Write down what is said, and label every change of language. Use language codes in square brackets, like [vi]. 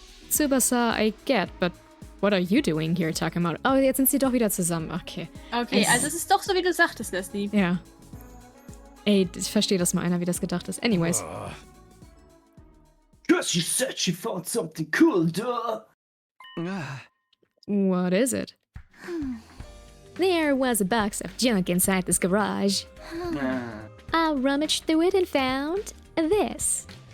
[en] Tsubasa, I get, but what are you doing here, Takemaru? [de] Oh, jetzt sind sie doch wieder zusammen. Okay. okay, also es ist doch so, wie du sagtest, Leslie. Ja. Ey, ich verstehe das mal einer, wie das gedacht ist. [en] Anyways. She said she found something cool, duh. What is it? There was a box of junk inside this garage. I rummaged through it and found this.